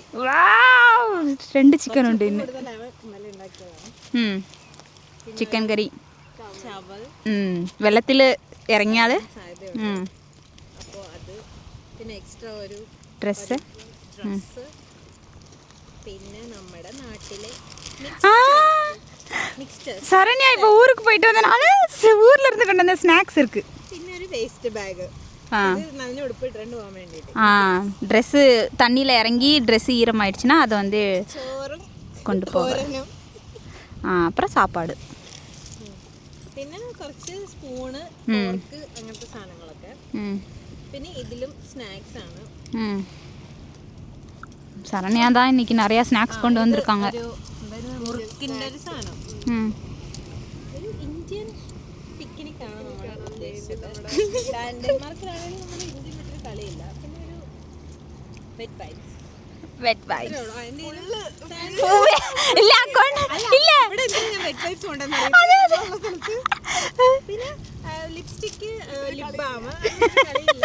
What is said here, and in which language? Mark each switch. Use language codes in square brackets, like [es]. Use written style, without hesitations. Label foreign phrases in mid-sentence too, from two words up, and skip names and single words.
[ml] 2 ചിക്കൻ ഉണ്ട് ഇന്ന്. ചിക്കൻ കറി. വെള്ളത്തിൽ ഇറങ്ങിയാൽ അപ്പോൾ അത് പിന്നെ എക്സ്ട്രാ ഒരു ഡ്രസ്സ്. പിന്നെ നമ്മുടെ നാട്ടിലെ [ta] சரண்யா இப்போ ஊருக்கு போயிட்டு வந்தனால ஊர்ல இருந்து கொண்டு வந்த ஸ்நாக்ஸ் இருக்கு. [ml] പിന്നെ ഒരു വേസ്റ്റ് ബാഗ്. നനഞ്ഞ ഉടുപ്പ് ഇട്ടുകൊണ്ട് പോകാൻ വേണ്ടിയിട്ട്. [ta] ட்ரெஸ்ஸு தண்ணியில் இறங்கி ட்ரெஸ்ஸு ஈரமாயிடுச்சுன்னா அதை வந்து [ml] ചോറും [ta] கொண்டு போவேன். அப்புறம் சாப்பாடு. [ml] പിന്നെ കുറച്ച് [en] spoon fork [ml] അങ്ങനത്തെ സാധനങ്ങളൊക്കെ. പിന്നെ ഇതിലും സ്നാക്സ് ആണ്. [ta] சரண்யா தான் இன்னைக்கு நிறைய ஸ்நாக்ஸ் கொண்டு வந்திருக்காங்க. [ml] മുറുക്കിൻ്റെ ഒരു സാധനം. ഒരു [en] Indian picnic [ml] ആണ് നമ്മൾ ഉദ്ദേശിച്ചത്. ഡെൻമാർക്കിലാണെങ്കിൽ നമ്മൾ ഇന്ത്യൻ വിട്ടൊരു കളിയില്ല. പിന്നെ ഒരു [en] wet wipes. wet wipes. [ml] പിന്നെ ലിപ്സ്റ്റിക്ക്, [en] lip balm, [ml] കളിയില്ല.